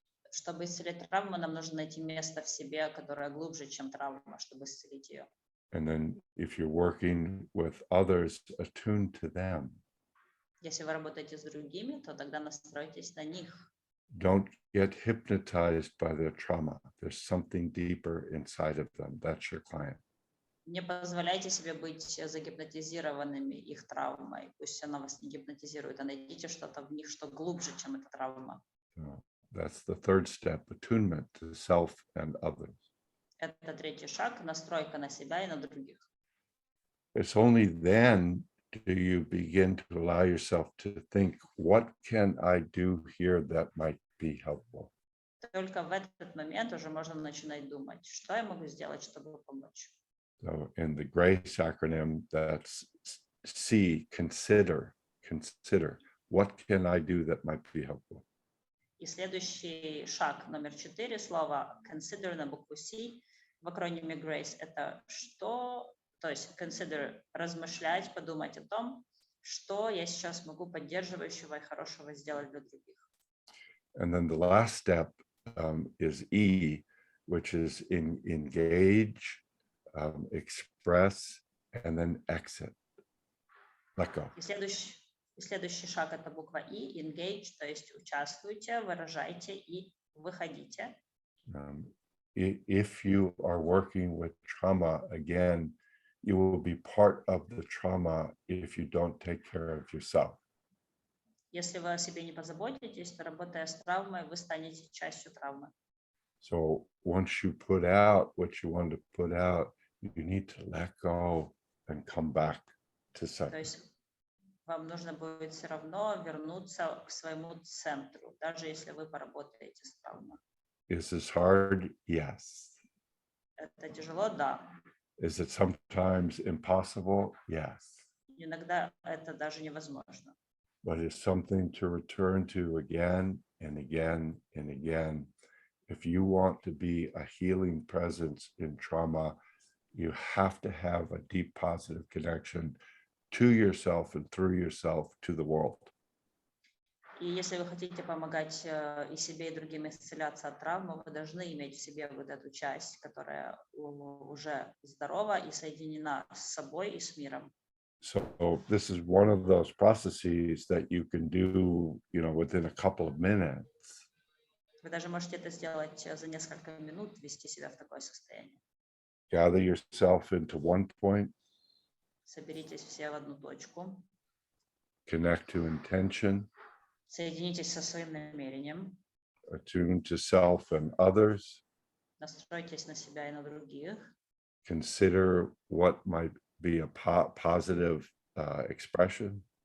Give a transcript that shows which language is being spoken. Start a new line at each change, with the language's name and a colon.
Russian: Чтобы исцелить травму, нам нужно найти место в себе, которое глубже, чем травма, чтобы исцелить ее.
English: And then if you're working with others, attune to them.
Russian: Если вы работаете с другими, то тогда настройтесь на них.
English: Don't get hypnotized by their trauma. There's something deeper inside of them. That's your client.
Russian: Не позволяйте себе быть загипнотизированными их травмой. Пусть она вас не гипнотизирует, а найдите что-то в них, что глубже, чем эта травма.
English: So that's the third step, attunement to self and others.
Russian: Это третий шаг — настройка на себя и на других.
English: It's only then do you begin to allow yourself to think, what can I do here that might be helpful?
Russian: Только в этот момент уже можно начинать думать, что я могу сделать, чтобы помочь.
English: So in the GRACE acronym, that's C, consider. What can I do that might be helpful?
Russian: И следующий шаг, номер 4, слово consider на букву C в акрониме GRACE — это что, то есть consider — размышлять, подумать о том, что я сейчас могу поддерживающего и хорошего сделать для других.
English: And then the last step is E, which is engage, express, and then exit. Let go.
Russian: И следующий шаг — это буква E, engage, то есть участвуйте, выражайте и выходите.
English: If you are working with trauma, again, you will be part of the trauma if you don't take care of yourself.
Russian: Если вы о себе не позаботитесь, то, работая с травмой, вы станете частью травмы.
English: So once you put out what you want to put out, you need to let go and come back to center.
Russian: есть вам нужно будет все равно вернуться к своему центру, даже если вы поработаете с травмой.
English: Is this hard? Yes.
Russian: Это тяжело, да.
English: Is it sometimes impossible? Yes.
Russian: Иногда это даже невозможно.
English: but it's something to return to again and again and again. If you want to be a healing presence in trauma, you have to have a deep positive connection to yourself and through yourself to the world.
Russian: И если вы хотите помогать и себе, и другим исцеляться от травмы, вы должны иметь в себе вот эту часть, которая уже здорова и соединена с собой и с миром.
English: So this is one of those processes that you can do, within a couple of minutes.
Russian: Вы даже можете это сделать за несколько минут, ввести себя в такое состояние.
English: Gather yourself into one point.
Russian: Соберитесь все в одну точку.
English: Connect to intention.
Russian: Соединитесь со своим намерением.
English: Attune to self and others.
Russian: Настройтесь на себя и на других.
English: Consider what might be a positive expression.